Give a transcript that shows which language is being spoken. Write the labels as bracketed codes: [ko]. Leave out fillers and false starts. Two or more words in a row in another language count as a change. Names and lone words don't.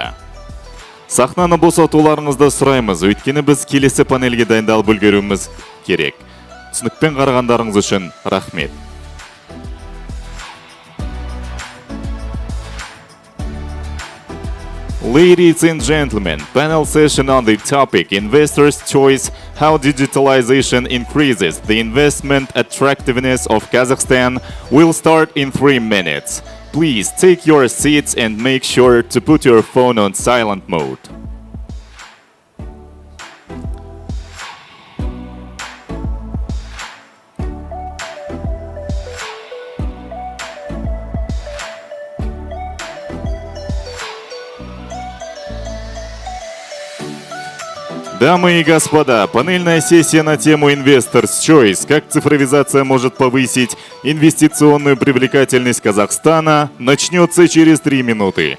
[kk] Сахнаны босатуларыңызды сұраймыз, өйткені біз келесі панельге дайындалып үлгеруіміз керек. Түсінікпен қарағандарыңыз үшін рахмет. [en] Ladies and gentlemen, panel session on the topic Investors' Choice: How Digitalization Increases the Investment Attractiveness of Kazakhstan will start in 3 minutes. Please take your seats and make sure to put your phone on silent mode. [ru] Дамы и господа, панельная сессия на тему [en] Investors' Choice: [ru] как цифровизация может повысить инвестиционную привлекательность Казахстана, начнется через 3 минуты.